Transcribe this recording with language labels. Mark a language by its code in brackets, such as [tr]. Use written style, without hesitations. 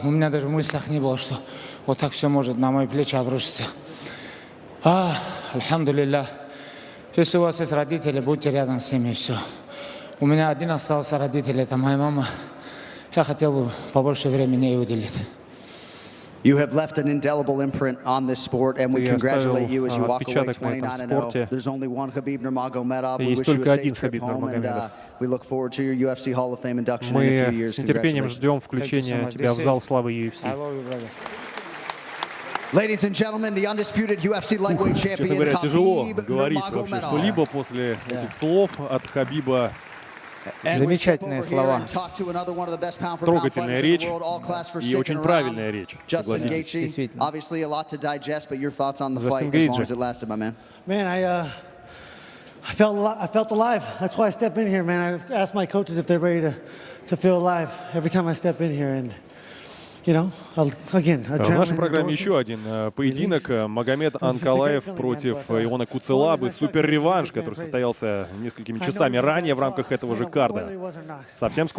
[ru] У меня даже в мыслях не было, что вот так все может на мои плечи обрушиться. Альхамдулилля. Если у вас есть родители, будьте рядом с ними, и все. У меня один остался родитель, это моя мама. Я хотел бы побольше времени ей уделить. [en] You have left an indelible imprint on this sport, and we congratulate you as you walk away 29-0. There's only one Khabib Nurmagomedov. We wish you a safe trip home, and we look forward to your UFC Hall of Fame induction in a few years. [ru] Мы с нетерпением ждем включения тебя в зал славы UFC. [en] Ladies and gentlemen, the undisputed UFC lightweight champion. [ru] Честно говоря, тяжело говорить вообще что-либо после этих слов от Хабиба. Замечательные слова. Трогательная речь и очень правильная речь, согласитесь. Действительно. Джастин Гейджи. [en] Man, I felt alive. That's why I step in here, man. I asked my coaches if they're ready to feel alive every time I step in here, and you know, again. [ru] В нашей программе еще один поединок. Магомед Анкалаев против Иона Куцелабы. Супер реванш, который состоялся несколькими часами ранее в рамках этого же карда. Совсем скоро.